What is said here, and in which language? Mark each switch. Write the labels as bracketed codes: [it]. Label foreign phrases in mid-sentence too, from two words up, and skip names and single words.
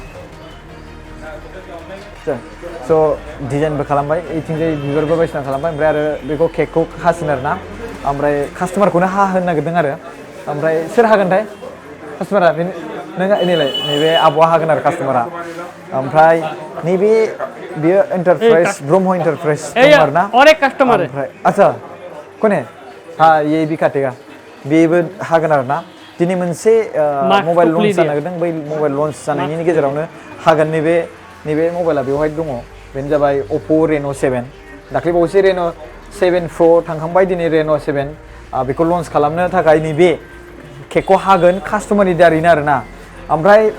[brx] स' डिजाइनबो खालामबाय इथिंजाय बिबारबो बायदिसिना खालामबाय ओमफ्राय आरो बेखौ केकखौ हासिगोन आरोना ओमफ्राय कास्टमारखौनो हाहोनो नागिरदों आरो ओमफ्राय सोर हागोनथाय कास्टमारा नों नैलाय नैबे आब'आ हागोन आरो कास्टमारा ओमफ्राय नैबे बियो एन्टारप्राइज ब्रह्म एन्टारप्राइज दं आरोना [hi] और एक कस्टमर है [brx] ओमफ्राय [hi] आच्छा कौन है हाँ ये भी काटेगा [brx] बेबो हागोन आरोना दिनै मोनसे [en] mobile launch [brx] जानो नागिरदों बै [en] mobile launch [brx] जानायनि गेजेरावनो हागोन नैबे मबाइला बेवहाय दङ बेनो जाबाय Oppo Reno 7 दाख्लै बावैसो Reno 7 Pro थांखांबाय दिनै Reno 7 बेखौ लन्च खालामनो थाखाय नैबे केकखौ हागोन कास्टमारनि दारैनो आरोना ओमफ्राय